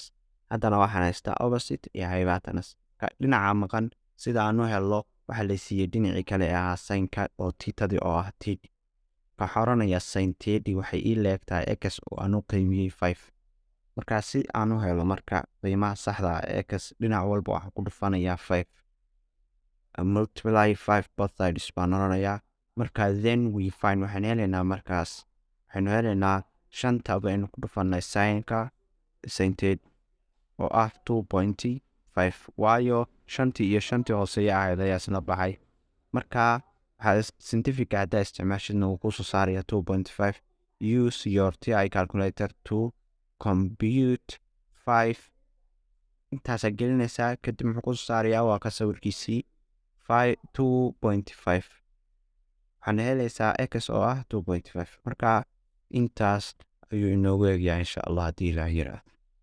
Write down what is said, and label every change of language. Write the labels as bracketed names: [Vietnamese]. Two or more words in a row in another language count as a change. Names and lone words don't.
[Somali] haddana waxaan haystaa opposite iyo hypotenuse. dhinaca maqan sida aan u helo waxaa la siiyey dhinacii kale ee ahaa sinka oo tiitadii oo ah 30. waxaa oranayaa sin 30 waxay ii leegtahay x oo aan u qiimiyey 5. marka si aan u helo marka qiimaha saxda ah x dhinac walba waxaan ku dhufanayaa 5 [English] multiply 5 both sides [Somali] baan oranayaa. marka [English] then we find [Somali] waxaan helaynaa markaas waxaynu helaynaa 5 baynu ku dhufanay sinka sin 30 oo ah 2.5 waayo 5 iyo 5 hooseeya ahayd ayaa isla baxay. marka waxaa scientific haddaa isticmaashidna uu kusoo saaraya 2.5. [English] use your TI calculator to compute 5. [Somali] intaasaa gelinaysaa kadib muxuu kusoo saarayaa waa ka sawirkiisii 2.5 waxaana helaysaa x oo ah 2.5. marka intaas ayuu inoogu eegyaa [Arabic] إن شاء الله [Somali] haddii ilaah yiraahdo.